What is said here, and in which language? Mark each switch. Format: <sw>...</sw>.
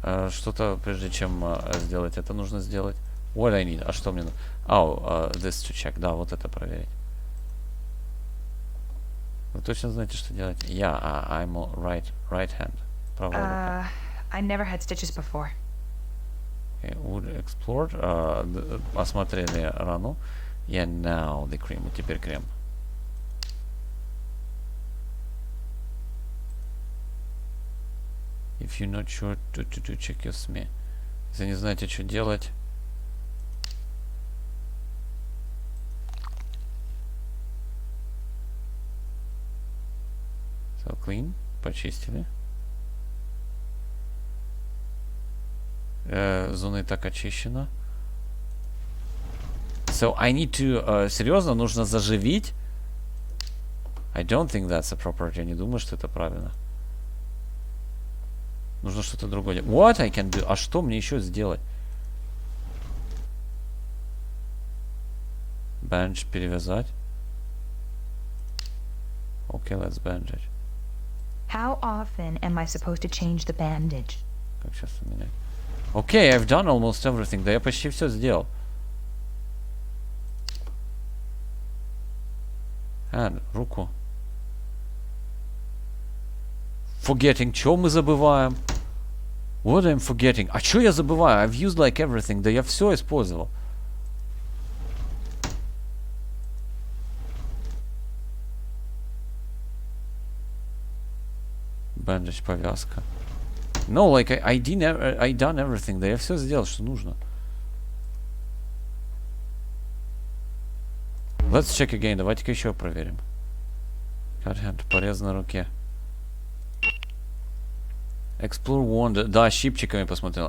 <ru>Что-то, прежде чем сделать это, нужно сделать.</ru> <en>What I need.</en> <ru>А что мне нужно?</ru> <en>This to check.</en> <ru>Да, вот это проверить. Вы точно знаете, что делать?</ru> <en>I'm right hand.</en> <ru>Правая рука.</ru> <en>I never had stitches before. Okay, would explored.</en> <ru>Осмотрели рану.</ru> <en>Now the cream.</en> <ru>И теперь крем.</ru> <en>If you're not sure to check your Smal.</en> <ru>Если не знаете, что делать.</ru> <en>So clean.</en> <ru>Почистили. Зона и так очищена.</ru> <en>So I need to...</en> <ru>серьезно, нужно заживить?</ru> <en>I don't think that's appropriate.</en> <ru>Я не думаю, что это правильно. Нужно что-то другое делать.</ru> <en>What I can do?</en> <ru>А что мне еще сделать? Bandage перевязать.</ru> <en>Okay, let's bandage. How often am I supposed to change the bandage?</en> <ru>Как сейчас менять?</ru> <en>Okay, I've done almost everything.</en> <ru>Да я почти все сделал.</ru> <en>Hand, руку. Forgetting.</en> <ru>Что мы забываем?</ru> <en>What I'm forgetting?</en> <ru>А что я забываю?</ru> <en>I've used like everything.</en> <ru>Да я все использовал.</ru> <en>Bandage, повязка. No, like I done everything.</en> <ru>Да я все сделал, что нужно.</ru> <en>Let's check again.</en> <ru>Давайте-ка еще проверим.</ru> <en>Cut hand.</en> <ru>Порез на руке.</ru> <en>Explore wound.</en> <ru>Да, щипчиками посмотрел.</ru>